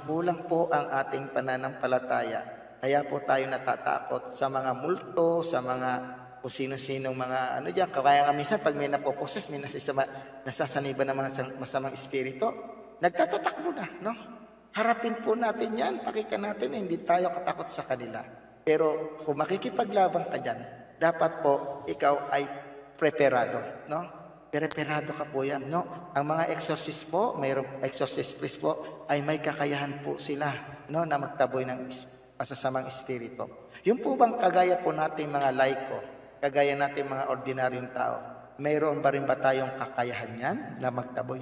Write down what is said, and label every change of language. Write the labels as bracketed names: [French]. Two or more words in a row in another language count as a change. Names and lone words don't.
[Filipino] Kulang po ang ating pananampalataya. Kaya po tayo natatakot sa mga multo, sa mga kung sino-sinong mga diyan. Kaya nga minsan pag may napoposes, may nasasaniban ng mga masamang espiritu, nagtatatakbo na. No? Harapin po natin yan. Pakita natin na hindi tayo katakot sa kanila. Pero kung makikipaglaban ka dyan, dapat po ikaw ay preparado, no? Preparado ka po yan, no? Ang mga exorcist po, mayroong [English] exorcist priest [Filipino] po, ay may kakayahan po sila, no? Na magtaboy ng masasamang espiritu. Yung po bang kagaya po natin mga laiko, kagaya natin mga ordinaryong tao, mayroon ba rin ba tayong kakayahan yan na magtaboy?